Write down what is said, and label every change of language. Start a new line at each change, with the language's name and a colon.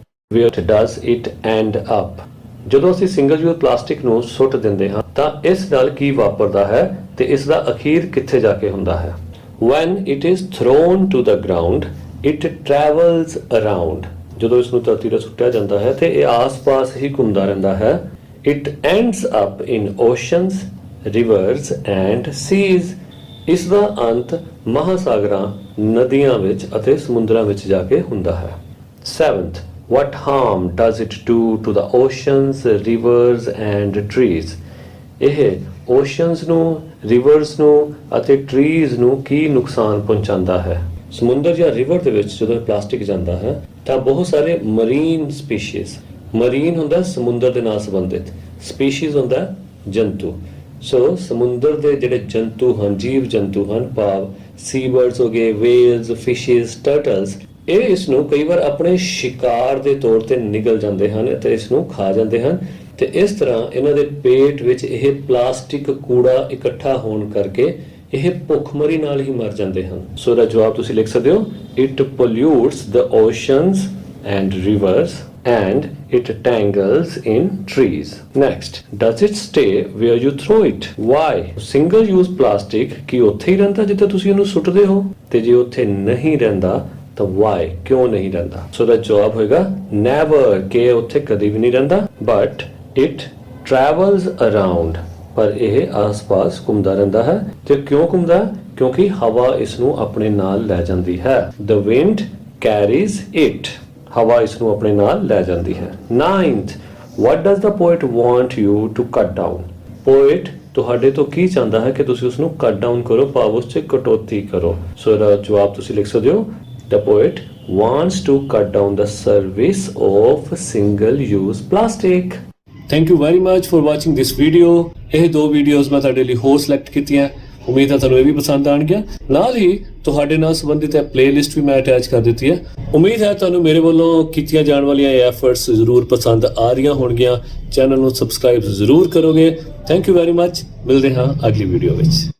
English: Where does it end up?
Punjabi: ਜਦੋਂ ਅਸੀਂ single use plastic ਨੂੰ ਸੁੱਟ ਦਿੰਦੇ ਹਾਂ ਤਾਂ ਇਸ ਨਾਲ ਕੀ ਵਾਪਰਦਾ ਹੈ ਤੇ ਇਸ ਦਾ ਅਖੀਰ ਕਿੱਥੇ ਜਾ ਕੇ ਹੁੰਦਾ ਹੈ?
English: When it is thrown to the ground, it travels around।
Punjabi: ਜਦੋਂ ਇਸ ਨੂੰ ਧਰਤੀ 'ਤੇ ਸੁੱਟਿਆ ਜਾਂਦਾ ਹੈ ਤੇ ਇਹ ਆਸ-ਪਾਸ ਹੀ ਘੁੰਮਦਾ ਰਹਿੰਦਾ ਹੈ।
English: It ends up in oceans, rivers and seas।
Punjabi: ਇਸ ਦਾ ਅੰਤ ਮਹਾਸਾਗਰਾਂ, ਨਦੀਆਂ ਵਿੱਚ ਅਤੇ ਸਮੁੰਦਰਾਂ ਵਿੱਚ ਜਾ ਕੇ ਹੁੰਦਾ ਹੈ।
English: Seventh, what harm does it do to the oceans, rivers and trees? ਇਹ
Punjabi: ਓਸ਼ਨਸ ਨੂੰ, ਰਿਵਰਸ ਨੂੰ ਅਤੇ ਟਰੀਜ਼ ਨੂੰ ਕੀ ਨੁਕਸਾਨ ਪਹੁੰਚਾਉਂਦਾ ਹੈ? ਸਮੁੰਦਰ ਜਾਂ ਰਿਵਰ ਦੇ ਵਿੱਚ ਜਦੋਂ ਪਲਾਸਟਿਕ ਜਾਂਦਾ ਹੈ ਤਾਂ ਬਹੁਤ ਸਾਰੇ ਮਰੀਨ ਸਪੀਸ਼ੀਜ਼, ਮਰੀਨ ਹੁੰਦਾ ਸਮੁੰਦਰ ਦੇ ਨਾਲ ਸੰਬੰਧਿਤ, ਸਪੀਸ਼ੀਜ਼ ਹੁੰਦਾ ਜੰਤੂ। ਸੋ ਸਮੁੰਦਰ ਦੇ ਜਿਹੜੇ ਜੰਤੂ ਹਨ, ਜੀਵ ਜੰਤੂ ਹਨ, ਭਾਵ ਸੀ ਬਰਡਸ ਹੋ ਗਏ, ਵੇਲਸ, ਫਿਸ਼ਿਸ, ਟਰਟਲਸ, ਇਹ ਇਸ ਨੂੰ ਕਈ ਵਾਰ ਆਪਣੇ ਸ਼ਿਕਾਰ ਦੇ ਤੌਰ ਤੇ ਨਿਗਲ ਜਾਂਦੇ ਹਨ ਅਤੇ ਇਸ ਨੂੰ ਖਾ ਜਾਂਦੇ ਹਨ ਤੇ ਇਸ ਤਰ੍ਹਾਂ ਇਹਨਾਂ ਦੇ ਪੇਟ ਵਿੱਚ ਇਹ ਪਲਾਸਟਿਕ ਕੂੜਾ ਇਕੱਠਾ ਹੋਣ ਕਰਕੇ ਇਹ ਭੁੱਖਮਰੀ ਨਾਲ ਹੀ ਮਰ ਜਾਂਦੇ ਹਨ। ਸੋ ਦਾ ਜਵਾਬ ਤੁਸੀਂ ਲਿਖ ਸਕਦੇ ਹੋ,
English: It pollutes the oceans and rivers and it tangles in trees. Next, does it stay where you throw it? Why?
Punjabi: Single use plastic ਕੀ ਉੱਥੇ ਹੀ ਰਹਿੰਦਾ ਜਿੱਥੇ ਤੁਸੀਂ ਇਹਨੂੰ ਸੁੱਟਦੇ ਹੋ, ਤੇ ਜੇ ਉੱਥੇ ਨਹੀਂ ਰਹਿੰਦਾ ਤਾਂ why? ਕਿਉਂ ਨਹੀਂ ਰਹਿੰਦਾ? ਸੋ ਦਾ ਜਵਾਬ ਹੋਏਗਾ never, ਕਿ ਉੱਥੇ ਕਦੀ ਵੀ ਨਹੀਂ ਰਹਿੰਦਾ,
English: but it travels around,
Punjabi: ਪਰ ਇਹ ਆਸ-ਪਾਸ ਘੁੰਮਦਾ ਰਹਿੰਦਾ ਹੈ। ਤੇ ਕਿਉਂ ਘੁੰਮਦਾ? ਕਿਉਂਕਿ ਹਵਾ ਇਸ ਨੂੰ ਆਪਣੇ ਨਾਲ ਲੈ ਜਾਂਦੀ ਹੈ।
English: The wind carries it,
Punjabi: ਹਵਾ ਇਸ ਨੂੰ ਆਪਣੇ ਨਾਲ ਲੈ ਜਾਂਦੀ ਹੈ।
English: 9th, what does the poet want you to cut down?
Punjabi: poet ਤੁਹਾਡੇ ਤੋਂ ਕੀ ਚਾਹੁੰਦਾ ਹੈ ਕਿ ਤੁਸੀਂ ਉਸ ਨੂੰ ਕੱਟ ਡਾਊਨ ਕਰੋ, ਭਾਵ ਉਸ 'ਚ ਕਟੌਤੀ ਕਰੋ। ਸੋ ਇਹਦਾ ਜਵਾਬ ਤੁਸੀਂ ਲਿਖ ਸਕਦੇ ਹੋ,
English: the poet wants to cut down the service of single use plastic. Thank you very much for watching this video.
Punjabi: ਇਹ ਦੋ ਵੀਡੀਓਜ਼ ਮੈਂ ਤੁਹਾਡੇ ਲਈ ਹੋਰ ਸਿਲੈਕਟ ਕੀਤੀਆਂ, ਉਮੀਦ ਹੈ ਤੁਹਾਨੂੰ ਇਹ ਵੀ ਪਸੰਦ ਆਣਗੀਆਂ। ਨਾਲ ਹੀ ਤੁਹਾਡੇ ਨਾਲ ਸੰਬੰਧਿਤ ਹੈ ਪਲੇਲਿਸਟ ਵੀ ਮੈਂ ਅਟੈਚ ਕਰ ਦਿੱਤੀ ਹੈ। ਉਮੀਦ ਹੈ ਤੁਹਾਨੂੰ ਮੇਰੇ ਵੱਲੋਂ ਕੀਤੀਆਂ ਜਾਣ ਵਾਲੀਆਂ ਇਹ ਐਫਰਟਸ ਜ਼ਰੂਰ ਪਸੰਦ ਆ ਰਹੀਆਂ ਹੋਣਗੀਆਂ। ਚੈਨਲ ਨੂੰ ਸਬਸਕ੍ਰਾਈਬ ਜ਼ਰੂਰ ਕਰੋਗੇ।
English: Thank you very much.
Punjabi: ਮਿਲਦੇ ਹਾਂ ਅਗਲੀ ਵੀਡੀਓ ਵਿੱਚ।